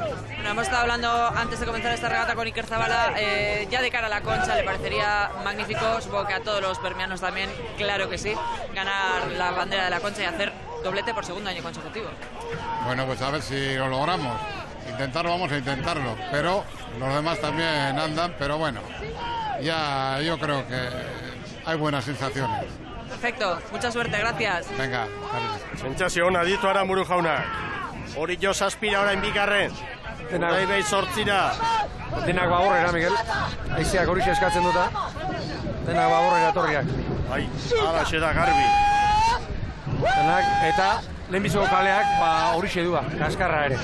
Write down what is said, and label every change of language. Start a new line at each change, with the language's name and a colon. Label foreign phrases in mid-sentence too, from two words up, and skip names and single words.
Spanish: Bueno, hemos estado hablando antes de comenzar esta regata con Iker Zabala, ya de cara a la Concha le parecería magnífico, supongo que a todos los bermeanos también, claro que sí, ganar la bandera de la Concha y hacer doblete por segundo año consecutivo. Bueno, pues a ver si lo logramos. Intentarlo, vamos a intentarlo, pero los demás también andan, pero bueno, ya yo creo que hay buenas sensaciones. Perfecto, mucha suerte, gracias. Venga,
Basque: sentsazio ona ditu Aramburu jaunak. Orio zazpira orain bigarren. Urdaibai 8. Denak baborrera, Miguel. Aizeak horixe eskatzen duta. Denak baborrera etorriak. Bai, alaxe da garbi. Denak, eta lehenbiziko kaleak horixe du kaskarra ere.